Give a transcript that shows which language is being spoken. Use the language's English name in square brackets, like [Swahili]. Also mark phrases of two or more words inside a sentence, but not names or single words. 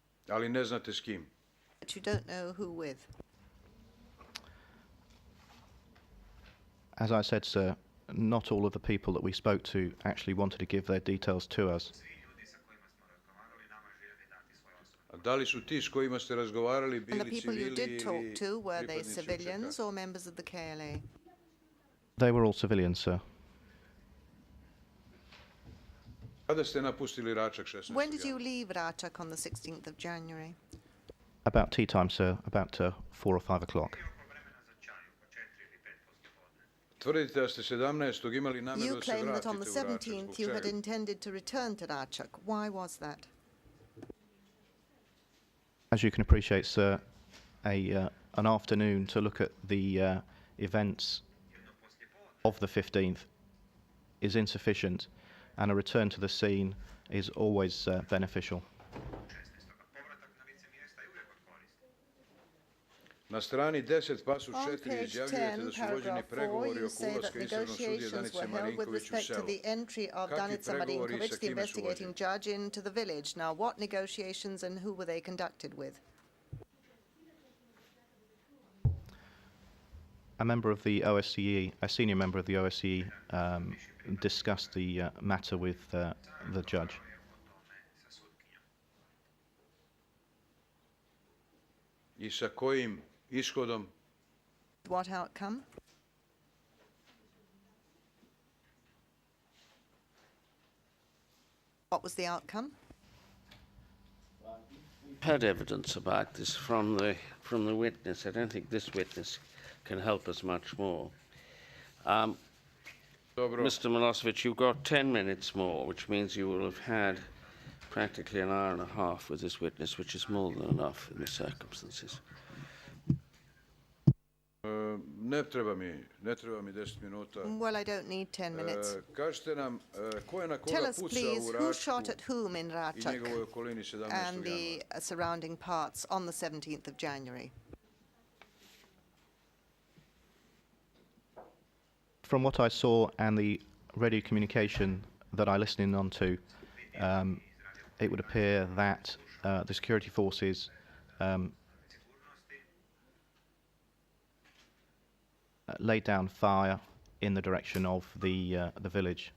[Serbian] ali ne znate s kim. [English] But you don't know who with. As I said, sir, not all of the people that we spoke to actually wanted to give their details to us. [Serbian] A da li su ti s kojima ste razgovarali [English] And the [Serbian] bili [English] people you [Serbian] civili [English] did talk [Serbian] ili [English] to, were they [Serbian] pripadnici [English] civilians [Serbian] UČK? [English] or members of the KLA? They were all civilians, sir. [Serbian] Kada ste napustili Račak 16. [English] When did you [Serbian] januara? [English] leave Račak on the 16th of January? About tea time, sir, about 4 or 5 o'clock. [Serbian] Tvrdite da ste 17. imali namjeru [English] You [Serbian] da se [English] claim that on the [Serbian] vratite u Račak. [English] 17th [Serbian] Zbog [English] you had [Serbian] čega? [English] intended to return to Račak. Why was that? As you can appreciate, sir, an afternoon to look at the events of the 15th is insufficient, and a return to the scene is always beneficial. [Serbian] Na strani 10 pasus [English] On [Serbian] 4 [English] page [Serbian] izjavljujete [English] 10, [Serbian] da su vođeni [English] paragraph 4, [Serbian] pregovori [English] you [Serbian] oko [English] say that [Serbian] ulaska istražnog sudije [English] negotiations [Serbian] Danice [English] were held with [Serbian] Marinković u [English] respect to [Serbian] selo. [English] the entry of [Serbian] Kakvi [English] Danica [Serbian] pregovori i [English] Marinković, [Serbian] sa [English] the [Serbian] kime su [English] investigating [Serbian] vođeni? [English] judge, into the village. Now, what negotiations and who were they conducted with? A member of the OSCE, a senior member of the OSCE, discussed the matter with the judge. [Serbian] I sa kojim ishodom? [English] What outcome? What was the outcome? Had evidence about this from the witness. I don't think this witness can help us much more. Mr. Milosevic, you've got 10 minutes more, which means you will have had practically an hour and a half with this witness, which is more than enough in the circumstances. [Serbian] Ne treba mi 10 minuta. [English] Well, I don't need 10 minutes. [Serbian] Kažite nam, ko je na [English] Tell [Serbian] koga [English] us, [Serbian] pucao [English] please, [Serbian] u [English] who shot [Serbian] Račku [English] at whom in [Serbian] i [English] Račak [Serbian] njegovoj okolini 17. [English] and the [Serbian] januara? [English] surrounding parts on the 17th of January? From what I saw and the radio communication that I listened in on to, it would appear that the security forces laid down fire in the direction of the village.